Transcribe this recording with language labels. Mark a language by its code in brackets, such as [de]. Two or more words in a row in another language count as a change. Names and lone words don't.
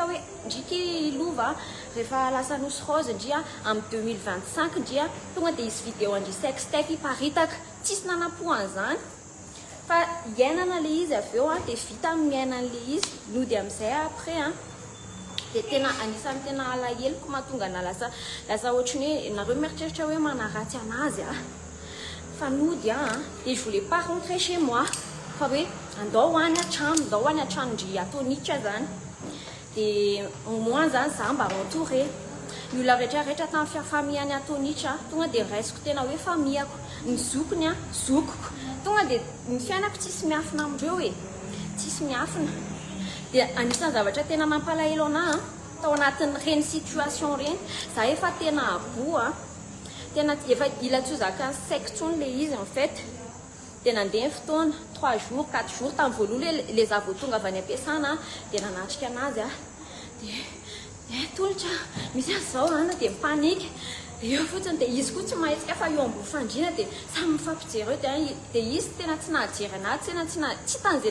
[mg] hoe ndriky lova rehefa lasa nosy rose ndria amin'ny 2025 ndria tonga dia isy vidéo andry sextape iparitaka tsisy nanampohan'izany fa iainana le izy avy eo dia vita amin'ny iainan'le izy nody amin'izay après dia tena anisan'ny tena alaheloko mahatonga na lasa ohatrany hoe nareo mieritreritra hoe manaratsy anazy fa nody dia [fr] je voulais pas rentrer chez moi [mg] fa hoe andao hoany an-trano ndry atonitra zany dia moi zany za mba entouré ny olona rehetrarehetra tamin'ny famille any atonitra tonga dia raisiko tena hoe famille ako ny zokony a zokoko tonga dia ny fiainako tsisy miafina amindreo e tsisy miafina dia anisan'ny zavatra tena mampalahelo anahy tao anatin'ireny situation reny za efa tena aboa tena efa ilatsoazaka ny saiko tsony le izy [fr] en fait [mg] dia nandeha ny fotoana [fr] 3 jours 4 jours [mg] tamin'ny voalohany le za vao tonga avy any am-piasana dia nanatrika anazy a dia tolotra misy azao ana dia mipanika dia eo fotsiny dia izy koa tsy mahetsika fa eo ambony fandriana dia samy mifampijery eo dia izy tena tsy nahajery anazy tsy tan'izay